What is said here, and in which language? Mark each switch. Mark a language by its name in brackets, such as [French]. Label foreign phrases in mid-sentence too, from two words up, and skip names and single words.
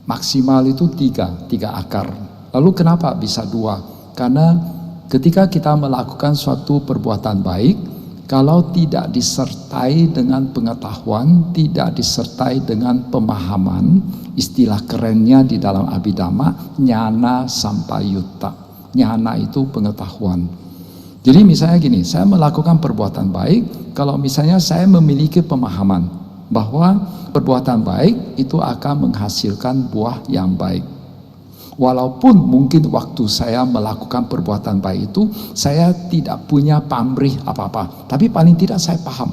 [Indonesian] Maksimal itu 3 akar. Lalu kenapa bisa 2? Karena ketika kita melakukan suatu perbuatan baik, kalau tidak disertai dengan pengetahuan, tidak disertai dengan pemahaman, istilah kerennya di dalam Abhidhamma, [Pali] jnana sampayutta. [Indonesian] Jnana itu pengetahuan. Jadi misalnya gini, saya melakukan perbuatan baik, kalau misalnya saya memiliki pemahaman bahwa perbuatan baik itu akan menghasilkan buah yang baik. Walaupun mungkin waktu saya melakukan perbuatan baik itu, saya tidak punya pamrih apa-apa, tapi paling tidak saya paham.